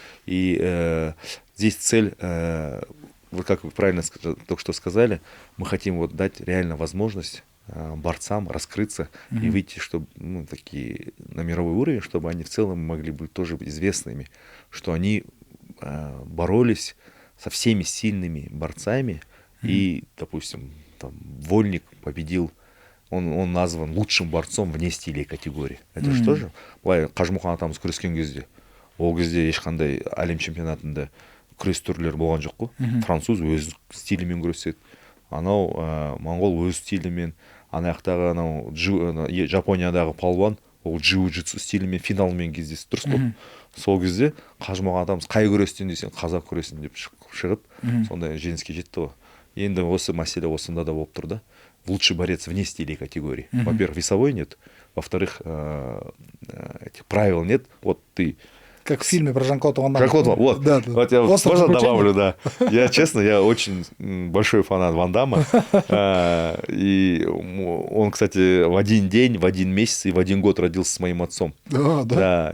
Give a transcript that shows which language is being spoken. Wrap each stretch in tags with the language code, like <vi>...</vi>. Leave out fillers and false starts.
<ru>И здесь цель, вот как вы правильно только что сказали, мы хотим вот дать реально возможность борцам раскрыться и выйти, чтобы такие на мировой уровень, чтобы они в целом могли быть тоже известными, что они боролись со всеми сильными борцами, и, допустим, там, Вольник победил, он назван лучшим борцом вне стилей категории. Это же тоже,</ru> <kk>былай Қажымұқан атамыз күрескен кезде, ол кезде ешқандай әлем чемпионатында күрес түрлері болған жоқ қой. Француз өз стилімен күреседі, анау моңғол өз стилімен, ана жақтағы анау Жапониядағы палуан ол джиу-джитсу стилімен финалмен кездесті, дұрыс қой. Сол кезде Қажымұқан атамыз қай күрестен десең қазақ күресін деп шығып, сондай жеңіске жетті ғой. Енді осы мәселе осында да болып тұр да.</kk> <ru>Лучший борец вне стилей категории. Во-первых, весовой нет. Во-вторых, этих правил нет. Вот ты... Как в фильме про Жан-Клода Ван Дамма. Жан-Клод, вот. Да. Вот я можно добавлю, да. Я, честно, я очень большой фанат Ван Дамма. И он, кстати, в один день, в один месяц и в один год родился с моим отцом. Да.</ru>